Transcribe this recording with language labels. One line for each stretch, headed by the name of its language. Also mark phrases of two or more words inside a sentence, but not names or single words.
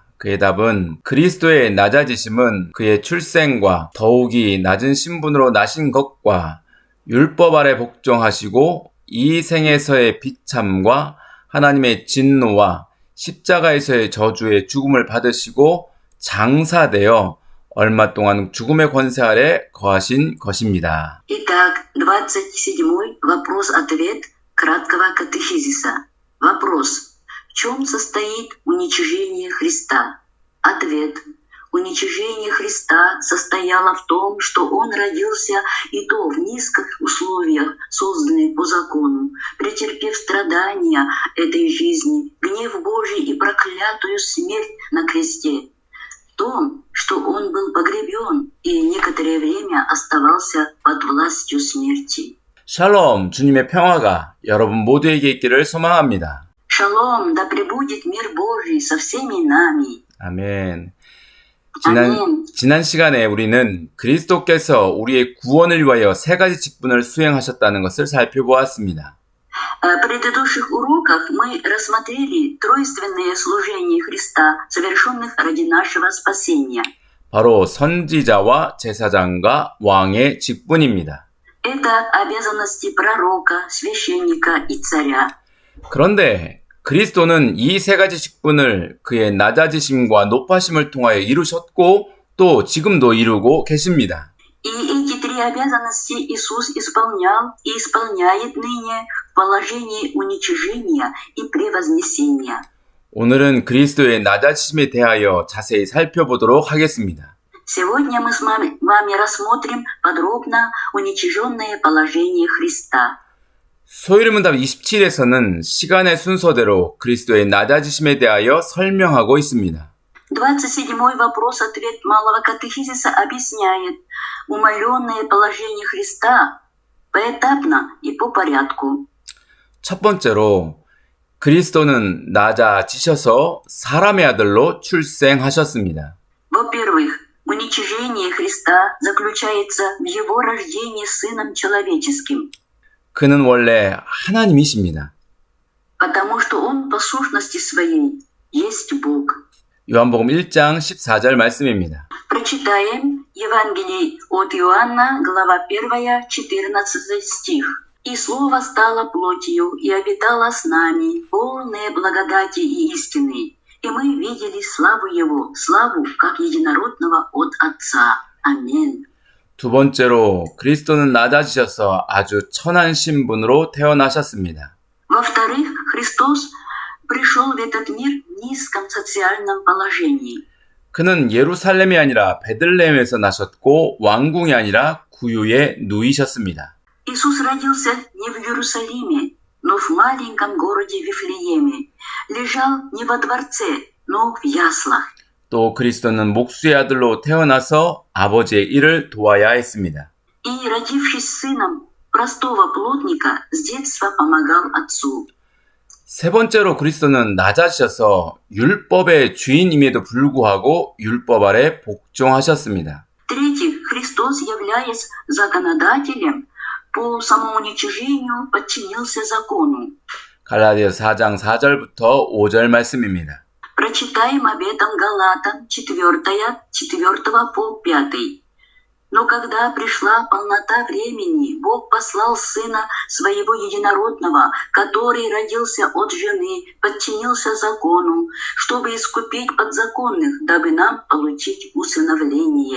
Korean: 그의 답은 그리스도의 낮아지심은 그의 출생과 더욱이 낮은 신분으로 나신 것과 율법 아래 복종하시고 이 생에서의 비참과 하나님의 진노와 십자가에서의 저주의 죽음을 받으시고 장사되어 얼마 동안 죽음의 권세 아래 거하신 것입니다.
Russian: Итак, 27-й вопрос-ответ краткого катехизиса. Вопрос. В чем состоит уничижение Христа? Ответ. Уничижение Христа состояло в том, что Он родился и то в низких условиях, созданных по закону, претерпев страдания этой жизни, гнев Божий и проклятую смерть на кресте. В том, что Он был погребен и некоторое время оставался под властью смерти.
Korean: 샬롬, 주님의 평화가 여러분 모두에게 있기를 소망합니다.
Russian: Шалом, да пребудет мир Божий со всеми нами.
Korean: 아멘. 아멘. 지난 시간에 우리는 그리스도께서 우리의 구원을 위하여 세 가지 직분을 수행하셨다는 것을 살펴보았습니다.
Russian: В предыдущих уроках мы рассмотрели тройственное служение Христа, совершенных ради нашего спасения.
Korean: 바로 선지자와 제사장과 왕의 직분입니다.
Russian: Это обязанности пророка, священника и царя.
Korean: 그런데 그리스도는 이 세 가지 직분을 그의 낮아지심과 높아심을 통하여 이루셨고 또 지금도 이루고 계십니다.
Russian: И эти три обязанности Иисус исполнял и исполняет ныне в положении уничижения и превознесения.
Korean: 오늘은 그리스도의 낮아지심에 대하여 자세히 살펴보도록 하겠습니다.
Russian: Сегодня мы с вами рассмотрим подробно уничиженное положение Христа.
Korean: 소요리 문답 27에서는 시간의 순서대로 그리스도의 낮아지심에 대하여 설명하고 있습니다.
Russian: 27-й вопрос-ответ Малого катехизиса объясняет умаленное положение Христа поэтапно и по порядку.
Korean: 첫 번째로 그리스도는 낮아지셔서 사람의 아들로 출생하셨습니다.
Russian: Во-первых, уничижение Христа заключается в Его рождении Сыном Человеческим,
Korean: 그는 원래 하나님이십니다.
Russian: потому что Он по сущности Своей есть Бог.
Korean: 요한복음 1장 14절 말씀입니다.
Russian: Прочитаем Евангелие от Иоанна, глава 1, 14 стих. «И Слово стало плотью и обитало с нами, полное благодати и истины. И мы видели славу Его, славу как единородного от Отца».
Korean: 아멘. 두 번째로 그리스도는 낮아지셔서 아주 천한 신분으로 태어나셨습니다.
Russian: Во-вторых, Христос пришел в этот мир в низком социальном положении.
Korean: 그는 예루살렘이 아니라 베들레헴에서 나셨고 왕궁이 아니라 구유에 누이셨습니다.
Russian: Иисус родился не в Иерусалиме, но в маленьком городе Вифлееме. Лежал не во дворце, но в яслах.
Korean: 또 그리스도는 목수의 아들로 태어나서 아버지의 일을 도와야 했습니다.
Russian: И, родившись сыном простого плотника, с детства помогал отцу.
Korean: 세 번째로 그리스도는 낮아지셔서 율법의 주인임에도 불구하고 율법 아래 복종하셨습니다.
Russian: В-третьих, Христос, являясь законодателем, по самоуничижению подчинился закону.
Korean: 갈라디아서 4장 4절부터 5절 말씀입니다.
Russian: Прочитаем об этом Галатам 4 по 5. «Но когда пришла полнота времени, Бог послал Сына Своего Единородного, который родился от жены, подчинился закону, чтобы искупить подзаконных, дабы нам получить усыновление».